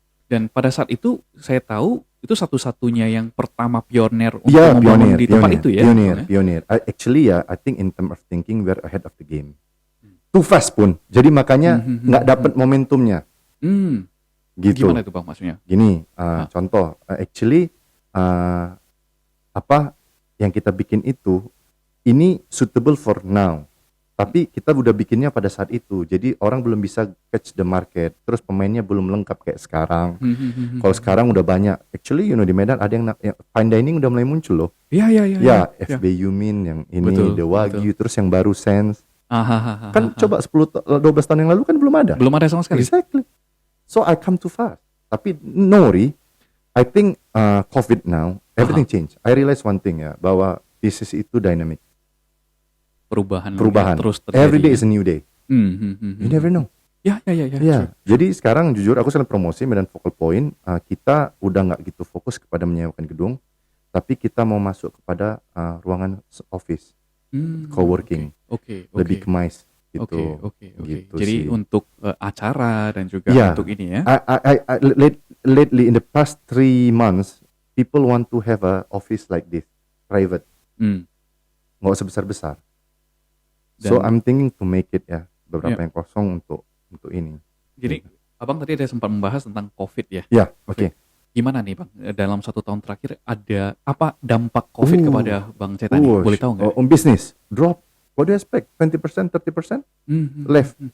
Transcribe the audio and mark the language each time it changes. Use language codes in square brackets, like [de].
[id] Dan pada saat itu saya tahu itu satu-satunya yang pertama pioner untuk membangun di tempat itu ya. [en] Pioneer. Actually I think in term of thinking we're ahead of the game. Too fast [id] pun. Jadi makanya nggak dapat momentumnya. Gitu. Gimana itu, Bang, maksudnya? Gini, contoh, actually apa yang kita bikin itu ini suitable for now. Tapi kita udah bikinnya pada saat itu, jadi orang belum bisa [en] catch the market, [id] terus pemainnya belum lengkap kayak sekarang. Kalau sekarang udah banyak, actually di Medan ada yang fine dining udah mulai muncul loh. Iya. FB Yumin yang ini, The Wagyu, terus yang baru Sense. Kan coba 10-12 tahun yang lalu kan belum ada. Belum ada sama sekali. [en] Exactly. So I come too fast. [id] Tapi [en] Nori, I think COVID now, everything change. I realize one thing ya, [id] bahwa bisnis itu [en] dynamic. [id] Perubahan [en] Terus terjadi. Every day is a new day. You never know. [id] Ya. Iya, jadi sekarang jujur aku sedang promosi Medan Focal Point. Kita udah nggak gitu fokus kepada menyewakan gedung, tapi kita mau masuk kepada ruangan office, coworking, lebih ke MICE gitu. Gitu Jadi sih. untuk acara dan juga [en] Yeah, [id] untuk ini ya. [en] lately in the past 3 months, people want to have a office like this, private, [id] nggak usah besar-besar. [en] So I'm thinking to make it [id] ya beberapa yang kosong untuk ini. Jadi Abang tadi ada sempat membahas tentang COVID ya. Ya, oke. Gimana nih Bang, dalam 1 tahun terakhir ada apa dampak COVID kepada Bang Cetani? Boleh tahu nggak? [en] On business, drop. What do you expect? 20%, 30%? Left.